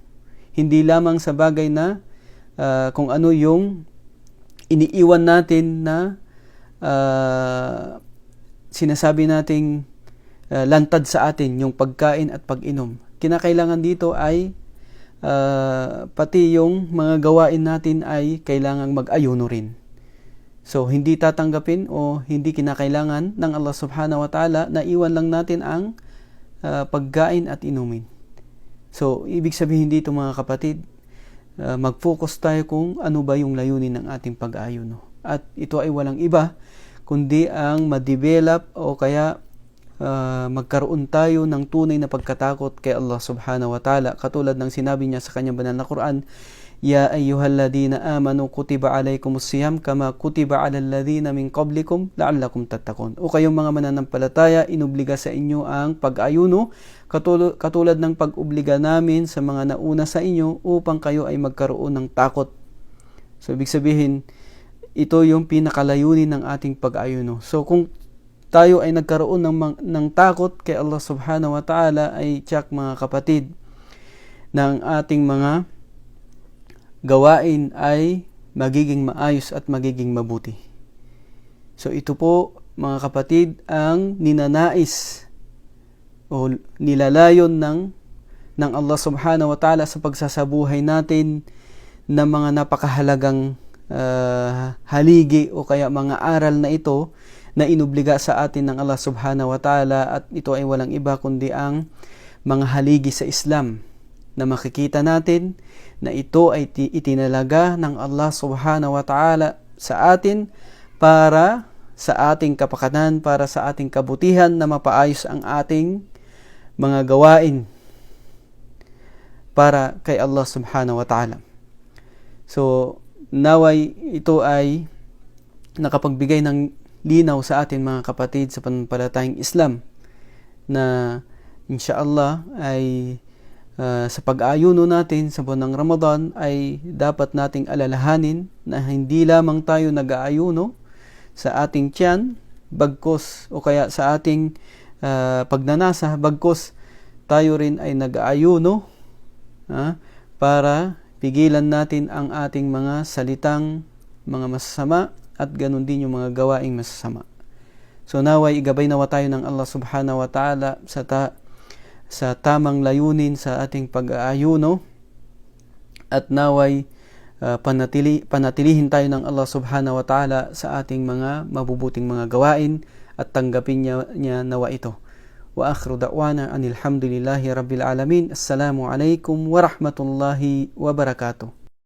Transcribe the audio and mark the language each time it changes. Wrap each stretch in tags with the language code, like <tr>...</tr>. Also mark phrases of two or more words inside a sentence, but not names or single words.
<tl>Hindi lamang sa bagay na kung ano yung iniiwan natin na sinasabi nating lantad sa atin, yung pagkain at pag-inom. Kinakailangan dito ay pati yung mga gawain natin ay kailangang mag-ayuno rin. So, hindi tatanggapin o hindi kinakailangan ng Allah</tl> <ar>سبحانه وتعالى</ar> <tl>na iwan lang natin ang pagkain at inumin. So, ibig sabihin dito mga kapatid, mag-focus tayo kung ano ba yung layunin ng ating pag-ayuno. At ito ay walang iba kundi ang ma-develop o kaya magkaroon tayo ng tunay na pagkatakot kay Allah</tl> <ar>سبحانه وتعالى.</ar> <tl>Katulad ng sinabi niya sa kanyang banal na Quran,</tl> <ar>يا أيها الذين آمنوا كتب عليكم الصيام كما كتب على الذين من قبلكم لعلكم تتقون.</ar> <tl>O kayong mga mananampalataya, inubliga sa inyo ang pag-ayuno katulad ng pag-obliga namin sa mga nauna sa inyo upang kayo ay magkaroon ng takot. So, ibig sabihin, ito yung pinakalayunin ng ating pag-ayuno. So, kung tayo ay nagkaroon ng takot kay Allah</tl> <ar>سبحانه وتعالى,</ar> <tl>ay tiyak mga kapatid, ng ating mga gawain ay magiging maayos at magiging mabuti. So, ito po mga kapatid ang ninanais o nilalayon ng Allah</tl> <ar>سبحانه وتعالى</ar> <tl>sa pagsasabuhay natin ng mga napakahalagang haligi o kaya mga aral na ito na inubliga sa atin ng Allah</tl> <ar>سبحانه وتعالى,</ar> <tl>at ito ay walang iba kundi ang mga haligi sa Islam na makikita natin na ito ay itinalaga ng Allah</tl> <ar>سبحانه وتعالى</ar> <tl>sa atin para sa ating kapakanan, para sa ating kabutihan, na mapaayos ang ating mga gawain para kay Allah</tl> <ar>سبحانه وتعالى.</ar> <tl>So, naway ito ay nakapagbigay ng linaw sa atin mga kapatid sa pananampalatayang Islam, na insyaallah ay sa pag-ayuno natin sa buwan ng Ramadan ay dapat nating alalahanin na hindi lamang tayo nag-aayuno sa ating tiyan bagkos o kaya sa ating pagnanasa, bagkos tayo rin ay nag-aayuno para pigilan natin ang ating mga salitang mga masasama at ganun din yung mga gawaing masasama. So naway igabay nawa tayo ng Allah</tl> <ar>سبحانه وتعالى</ar> <tl>sa tamang layunin sa ating pag-aayuno, at naway panatilihin tayo ng Allah</tl> <ar>سبحانه وتعالى</ar> <tl>sa ating mga mabubuting mga gawain at tanggapin niya nawa ito.</tl> <ar>وآخر دعوانا أن الحمد لله رب العالمين. السلام عليكم ورحمة الله وبركاته.</ar>